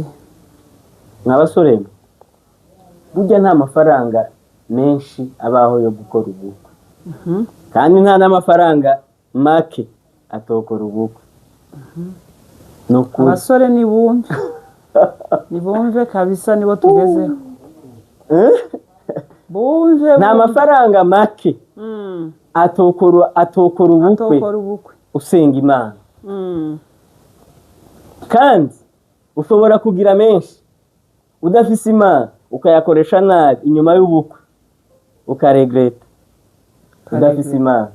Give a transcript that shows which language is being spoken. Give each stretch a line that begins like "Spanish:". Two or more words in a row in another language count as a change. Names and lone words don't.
Rundi: N'abasore burya nta mafaranga menshi abaho yo gukora ubukwe. Kandi nta n'amafaranga make atokora ubukwe. Abasore nibumve kabisa nibo tugezeho. Bumve nta mafaranga make atokora ubukwe usenga Imana. Kandi ushobora kugira menshi udafise Imana ukayakoresha nabi inyuma y'ubukwe ukaregreta udafise Imana.